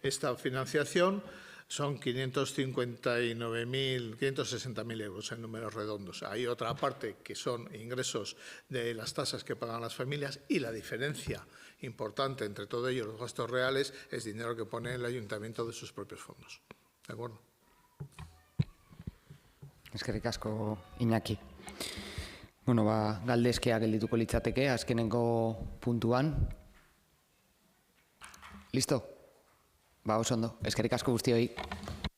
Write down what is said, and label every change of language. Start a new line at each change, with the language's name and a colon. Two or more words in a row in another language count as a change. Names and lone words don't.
Spanish: esta financiación son 560.000 euros en números redondos. Hay otra parte que son ingresos de las tasas que pagan las familias y la diferencia importante entre todo ello, los gastos reales, es dinero que pone el ayuntamiento de sus propios fondos. ¿De acuerdo?
Basque: Eskerrik asko, Iñaki. Bueno, galdezkea geldituko litzateke, azkenengo puntuan. Listo? Oso ondo. Eskerrik asko guztioi.